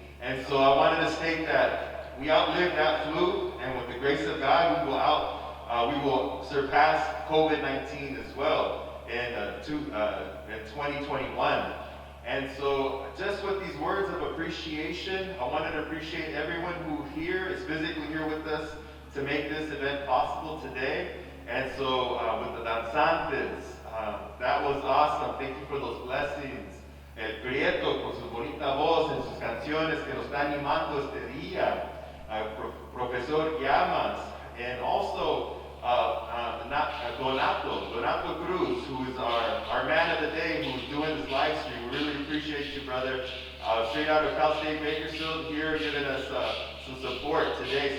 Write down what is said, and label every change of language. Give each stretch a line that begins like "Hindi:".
English: And so I wanted to state that we outlived that flu, and with the grace of God, we will surpass COVID-19 as well in 2021. And so, just with these words of appreciation, I wanted to appreciate everyone who here is physically here with us to make this event possible today. And so, with the danzantes, that was awesome. Thank you for those blessings.
Spanish: El Prieto con su bonita voz en sus canciones que nos está animando este día.
English: Profesor Llamas, and also Donato Cruz, who is our man of the day, who's doing this live stream. We really appreciate you, brother. Straight out of Cal State Bakersfield, here giving us some support today.